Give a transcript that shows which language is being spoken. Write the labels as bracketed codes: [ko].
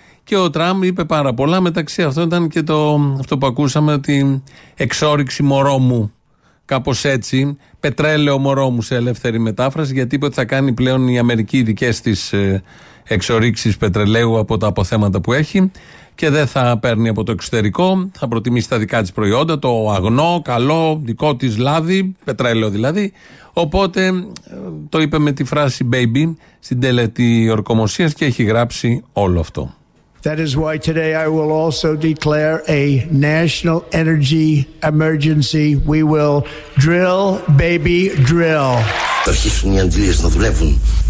[el] Και ο Τραμπ είπε πάρα πολλά, μεταξύ αυτών ήταν και το, αυτό που ακούσαμε, ότι εξόριξη μωρό μου, κάπως έτσι, πετρέλαιο μωρό μου σε ελεύθερη μετάφραση, γιατί είπε ότι θα κάνει πλέον η Αμερική δικές της εξορίξεις πετρελαίου από τα αποθέματα που έχει και δεν θα παίρνει από το εξωτερικό, θα προτιμήσει τα δικά της προϊόντα, το αγνό, καλό, δικό της λάδι, πετρέλαιο δηλαδή. Οπότε το είπε με τη φράση baby στην τελετή ορκομοσίας και έχει γράψει όλο αυτό. [en] That is why today I will also declare a national energy emergency. We will drill, baby, drill. [el] Θα αρχίσουν οι Αγγλίες να δουλεύουν.